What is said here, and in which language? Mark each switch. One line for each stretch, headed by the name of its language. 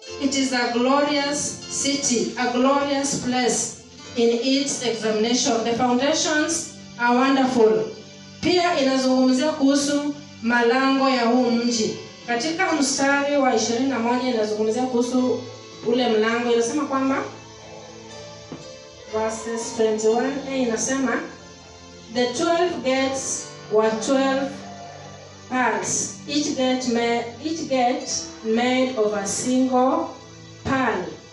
English: It is a glorious city, a glorious place in its examination. The foundations are wonderful.
Swahili: Pia inazungumzia kuhusu malango ya huu mji. Katika mstari wa 21 inazungumzia kuhusu ule mlango. Inasema kwamba
English: verses 21
Swahili: inasema
English: the 12 gates were 12 pearls, each gate made of a single pearl.